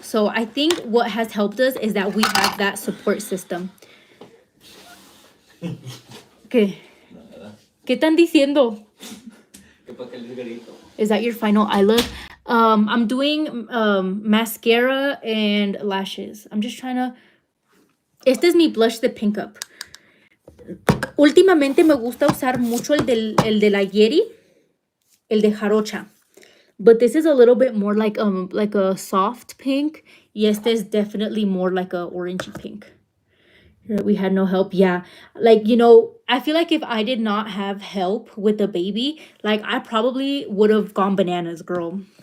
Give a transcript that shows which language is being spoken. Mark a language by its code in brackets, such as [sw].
[en] So I think what has helped us is that we have that support system. [es] ¿Qué? ¿Qué están diciendo? [en] Is that your final eye look? I'm doing mascara and lashes. I'm just trying to... [es] Este es mi blush de Pink Up. Últimamente me gusta usar mucho el de la Yeti, el de jarocha. [en] But this is a little bit more like a soft pink. [es] Y este [en] is definitely more like a orangey pink. We had no help. Yeah. Like, you know, I feel like if I did not have help with the baby, like I probably would have gone bananas, girl.